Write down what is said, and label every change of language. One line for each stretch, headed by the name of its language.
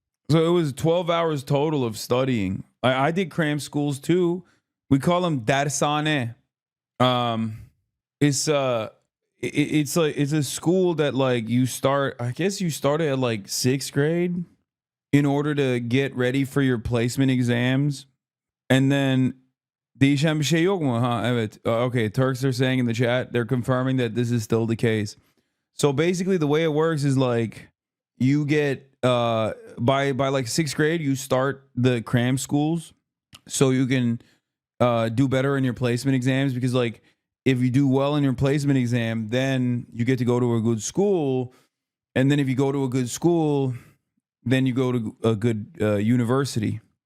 English: So it was 12 hours total of studying. I did cram schools too. We call them dersane. It's a school that like you start, I guess you started at like 6th grade in order to get ready for your placement exams. And then
Turkish: değişen bir şey yok mu? Evet.
English: Okay, Turks are saying in the chat, they're confirming that this is still the case. So basically the way it works is like you get by like 6th grade you start the cram schools so you can do better in your placement exams, because like if you do well in your placement exam, then you get to go to a good school, and then if you go to a good school, then you go to a good university.